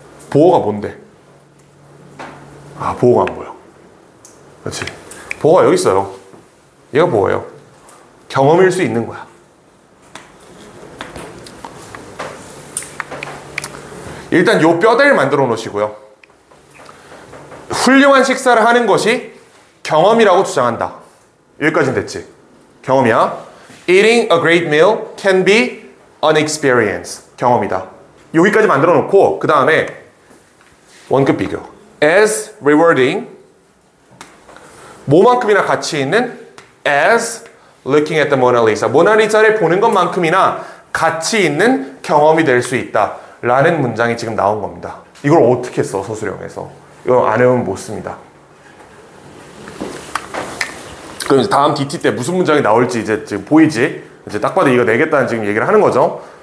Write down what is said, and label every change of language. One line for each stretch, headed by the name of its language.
Korean: 보어가 뭔데? 보어가 안 보여. 그렇지. 보어가 여기 있어요. 얘가 보어예요. 경험일 수 있는 거야. 일단 요 뼈대를 만들어 놓으시고요. 훌륭한 식사를 하는 것이 경험이라고 주장한다. 여기까지는 됐지. 경험이야.
English: Eating a great meal can be an experience.
Korean: 경험이다. 여기까지 만들어 놓고 그 다음에 원급 비교.
English: As rewarding.
Korean: 뭐만큼이나 가치 있는
English: as looking at the Mona Lisa.
Korean: 모나리자를 보는 것만큼이나 가치 있는 경험이 될 수 있다. 라는 문장이 지금 나온 겁니다. 이걸 어떻게 써, 서술형에서. 이거 안 외우면 못 씁니다. 그럼 다음 DT 때 무슨 문장이 나올지 이제 지금 보이지? 이제 딱 봐도 이거 내겠다는 지금 얘기를 하는 거죠.